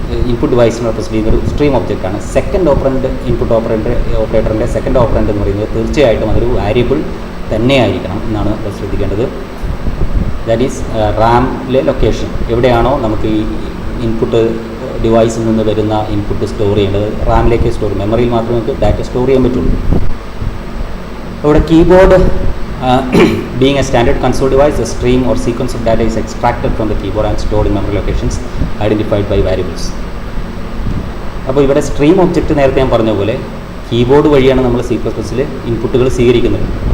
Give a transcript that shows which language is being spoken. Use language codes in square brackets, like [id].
[ml] Input ഡിവൈസിനെ represent ചെയ്യുന്ന ഒരു stream ഒബ്ജക്റ്റാണ്. Second operant input ഓപ്പറേറ്ററിൻ്റെ second operant എന്ന് പറയുന്നത് തീർച്ചയായിട്ടും അതൊരു വാരിയബിൾ തന്നെയായിരിക്കണം എന്നാണ് ശ്രദ്ധിക്കേണ്ടത്. [en] that is [ml] റാമിലെ ലൊക്കേഷൻ, എവിടെയാണോ നമുക്ക് ഈ ഇൻപുട്ട് ഡിവൈസിൽ നിന്ന് വരുന്ന ഇൻപുട്ട് സ്റ്റോർ ചെയ്യേണ്ടത് റാമിലേക്ക് സ്റ്റോർ, മെമ്മറിയിൽ മാത്രമേ നമുക്ക് ഡാറ്റ സ്റ്റോർ ചെയ്യാൻ പറ്റുള്ളൂ. ഇവിടെ [en] Keyboard being a standard console device, a stream or sequence of data is extracted from the keyboard and stored in memory locations identified by variables. [ml] അപ്പോൾ ഇവിടെ സ്ട്രീം ഒബ്ജക്റ്റ് നേരത്തെ ഞാൻ പറഞ്ഞ പോലെ കീബോർഡ് വഴിയാണ് നമ്മൾ C++ൽ ഇൻപുട്ടുകൾ സ്വീകരിക്കുന്നത്.